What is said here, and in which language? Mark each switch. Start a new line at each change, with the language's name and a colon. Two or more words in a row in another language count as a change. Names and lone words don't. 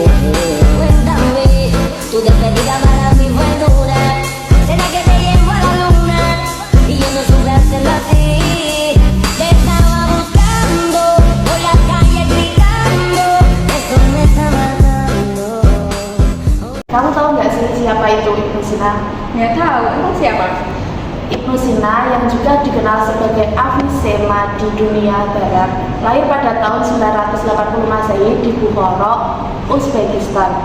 Spanish: Cuéntame, tu despedida para mí fue dura. Será que te llevo a la luna y yo no supe hacerlo así. Te estaba buscando por la calle gritando, eso me está matando.
Indonesian: Kamu tahu nggak sih siapa itu Ibnu Sina? Nggak tahu, emang siapa? Ibnu Sina yang juga dikenal sebagai Avicenna di dunia barat, lahir pada tahun 980 Masehi di Bukhara, Uzbekistan.